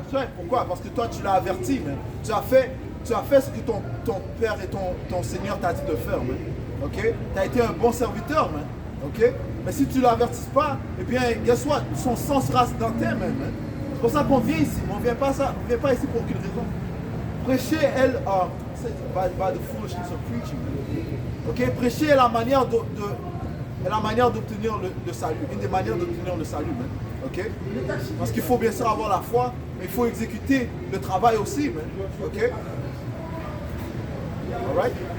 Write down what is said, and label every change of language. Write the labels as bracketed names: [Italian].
[French] Right. Pourquoi? Parce que toi, tu l'as averti, man. Tu as fait ce que ton père et ton Seigneur t'a dit de faire, man. Ok? Tu as été un bon serviteur, man. Ok? Mais si tu ne l'avertisses pas, eh bien, [English] guess what? [French] Son sang sera dans tes mains. Man. C'est pour ça qu'on vient ici. On ne vient pas ici pour aucune raison. [English] Prêcher, by the foolishness of preaching. Ok? [French] Prêcher est la manière d'obtenir le salut. Une des manières d'obtenir le salut. Man. Ok? Parce qu'il faut bien sûr avoir la foi, mais il faut exécuter le travail aussi. Man. Ok? [English] Alright?